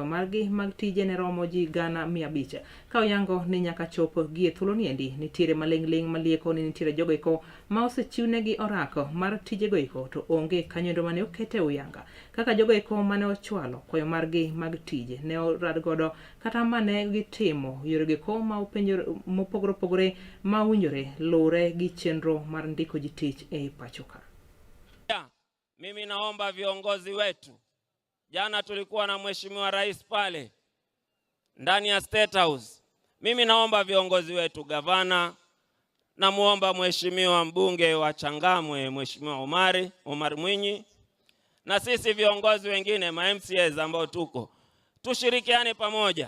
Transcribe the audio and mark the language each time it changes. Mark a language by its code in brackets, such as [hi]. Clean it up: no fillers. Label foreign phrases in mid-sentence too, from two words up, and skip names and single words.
[luo] margi mag tije ne romo ji gana 500 ka oyango ni nyaka chop gie thuolo niendi nitiere maling'ling malieko ni nitiere jogo eko ma osechiwnegi orako mar tije go eko to onge kanyoendo mane okete uyanga kaka jogo eko mane ochwalo kwayo margi mag tije ne orad godo kata mane gitimo yore ko ma upenjore mopogore ma winjore lure gi chenro mar ndiko ji tich e pachoka. [sw] Mimi naomba viongozi wetu, jana tulikuwa na mheshimiwa rais pale ndani ya State House. Mimi naomba viongozi wetu, gavana, na muomba mheshimiwa mbunge wa Changamwe mheshimiwa Omar Mwinyi, na sisi viongozi wengine ma MCAs ambao tushirikiane pamoja.